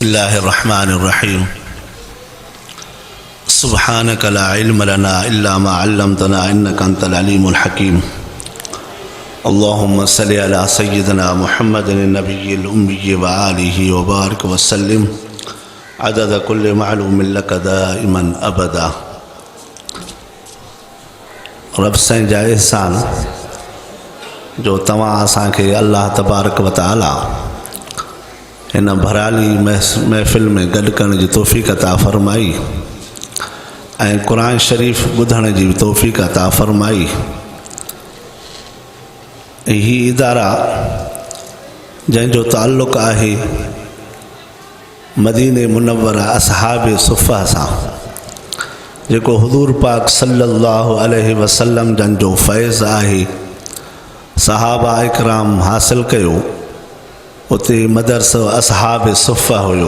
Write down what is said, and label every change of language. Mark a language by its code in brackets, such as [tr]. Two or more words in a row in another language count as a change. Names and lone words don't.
[ar] الله الرحمن الرحيم سبحانك لا علم لنا إلا ما علمتنا إنك أنت العليم الحكيم اللهم صل على سيدنا محمد النبي الأمي وآله وبارك وسلم عدد كل معلوم لك دائما أبدا [sd] رب سائیں جا احسان جو तव्हां असांखे [ar] الله تبارك وتعالى [sd] हिन भराली महफ़िल में गॾु करण जी तौफ़ीक़ अता फ़रमाई ऐं क़ुरान शरीफ़ ॿुधण जी तौफ़ीक़ अता फ़रमाई। ही इदारा जंहिंजो ताल्लुक़ आहे मदीने मुनव्वरा असहाबे सुफ़ा सां, जेको हुज़ूर पाक [ar] صلى الله عليه وسلم [sd] जन जो फ़ैज़ आहे सहाबा इकराम हासिल कयो, उते मदरसो असहाब सुफ़ा हुयो।